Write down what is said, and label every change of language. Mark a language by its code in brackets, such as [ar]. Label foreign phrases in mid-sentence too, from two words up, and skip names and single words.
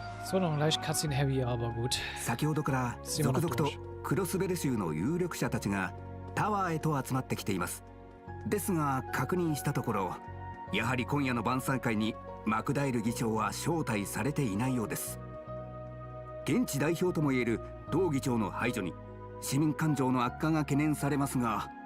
[de] Das war noch leicht [en] Cutscene heavy, [de] aber gut. [ja] 先ほどから続々とクロスベル州の有力者たちがタワーへと集まってきています。ですが確認したところ、やはり今夜の晩餐会にマクダイル議長は招待されていないようです。現地代表ともいえる同議長の排除に市民感情の悪化が懸念されますが、